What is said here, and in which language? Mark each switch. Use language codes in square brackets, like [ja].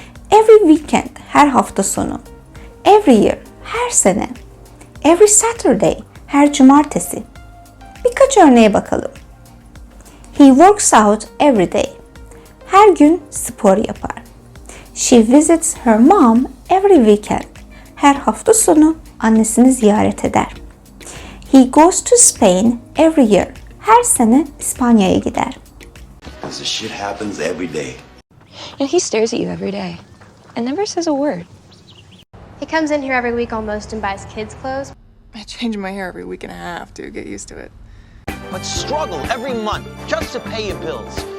[en] Every weekend, [tr] her hafta sonu. [en] Every year, [tr] her sene. [en] Every Saturday, [tr] her cumartesi. Birkaç örneğe bakalım. [en] He works out every day. [tr] Her gün spor yapar. [en] She visits her mom every weekend. [tr] Her hafta sonu annesini ziyaret eder. [en] He goes to Spain every year. [tr] Her sene İspanya'ya gider. [en] This shit happens every day. He stares at you every day and never says a word. He comes in here every week almost and buys kids' clothes. I change my hair every week and a half to get used to it. But struggle every month just to pay your bills.